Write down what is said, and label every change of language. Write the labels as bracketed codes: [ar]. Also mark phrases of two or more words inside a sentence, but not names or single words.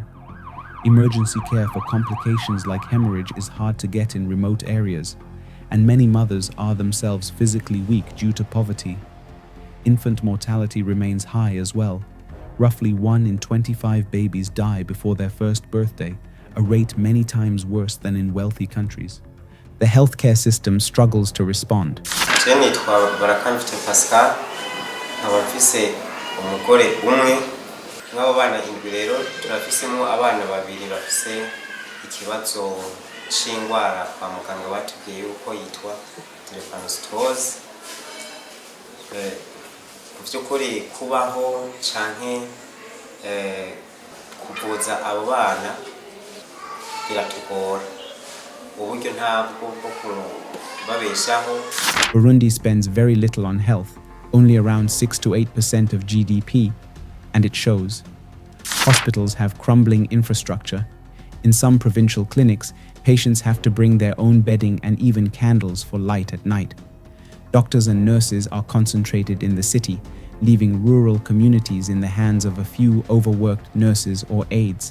[en] Emergency care for complications like hemorrhage is hard to get in remote areas, and many mothers are themselves physically weak due to poverty. Infant mortality remains high as well. Roughly 1 in 25 babies die before their first birthday, a rate many times worse than in wealthy countries. The healthcare system struggles to respond. [rn] Nk'abo bana indwi rero turafisemo abana babiri bafise ikibazo c'ingwara kwa muganga batubwiye yuko yitwa drepanocytosis. Mu by'ukuri kubaho canke kuvuza abo bana biratugora, uburyo ntabwo bwo kubabeshaho. [en] Burundi spends very little on health, only around 6 to 8% of GDP, and it shows. Hospitals have crumbling infrastructure. In some provincial clinics, patients have to bring their own bedding and even candles for light at night. Doctors and nurses are concentrated in the city, leaving rural communities in the hands of a few overworked nurses or aides.